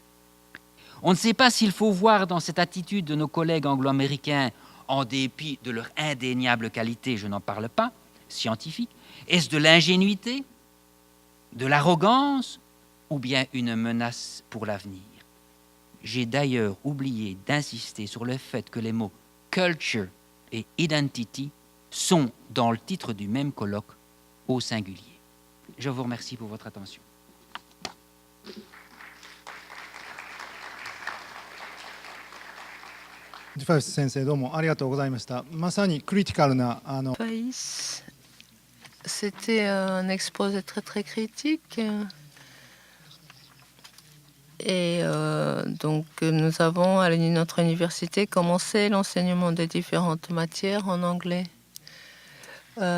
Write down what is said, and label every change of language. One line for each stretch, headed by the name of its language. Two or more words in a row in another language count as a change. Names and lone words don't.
French: On ne sait pas s'il faut voir dans cette attitude de nos collègues anglo-américains, en dépit de leur indéniable qualité, je n'en parle pas, scientifique, est-ce de l'ingénuité, de l'arrogance ou bien une menace pour l'avenir? J'ai d'ailleurs oublié d'insister sur le fait que les mots « culture » et identity sont dans le titre du même colloque au singulier. Je vous remercie pour votre attention.
Japanese: ディファイス先生どうもありがとうございました。まさにクリティカルな
French: Faïs, c'était un exposé très très critique. Et donc nous avons à notre université commencé l'enseignement des différentes matières en anglais.